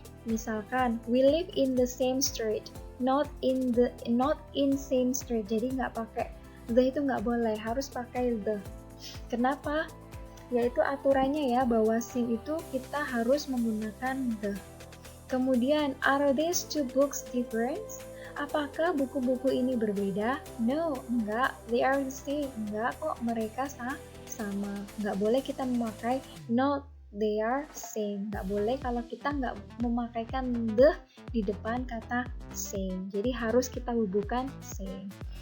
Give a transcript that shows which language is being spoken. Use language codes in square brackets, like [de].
[en] Misalkan, we live in the same street, not in same street. [id] Jadi nggak pakai the itu nggak boleh, harus pakai the. Kenapa? Yaitu aturannya ya, bahwa same itu kita harus menggunakan the. [en] Kemudian, are these two books different? [id] Apakah buku-buku ini berbeda? No, enggak. [en] They are the same. [id] Enggak kok, mereka sama. Enggak boleh kita memakai not, [en] they are same. [id] Enggak boleh kalau kita enggak memakaikan the di depan kata same. Jadi harus kita bubuhkan same.